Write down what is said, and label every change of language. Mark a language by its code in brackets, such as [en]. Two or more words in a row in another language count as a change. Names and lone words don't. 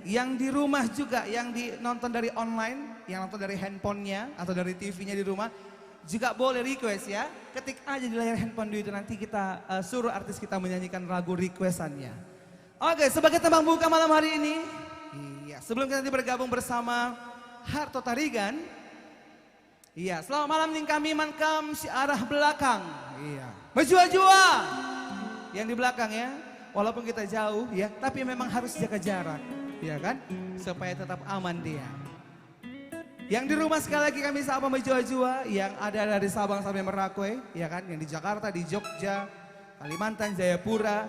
[id] Yang di rumah juga, yang nonton dari online, yang nonton dari handphonenya atau dari TV-nya di rumah, juga boleh request ya. Ketik aja di layar handphone itu, nanti kita suruh artis kita menyanyikan lagu requestannya. Oke, sebagai tembang buka malam hari ini, iya, Ya, sebelum kita nanti bergabung bersama Harto Tarigan. Iya, selamat malam nih kami mankam si arah belakang. Iya. Mejua-jua. Yang di belakang ya. Walaupun kita jauh ya, tapi memang harus jaga jarak. Iya kan? Supaya tetap aman dia. Yang di rumah sekali lagi kami sapa Mejua-jua yang ada dari Sabang sampai Merauke, ya kan? Yang di Jakarta, di Jogja, Kalimantan, Jayapura.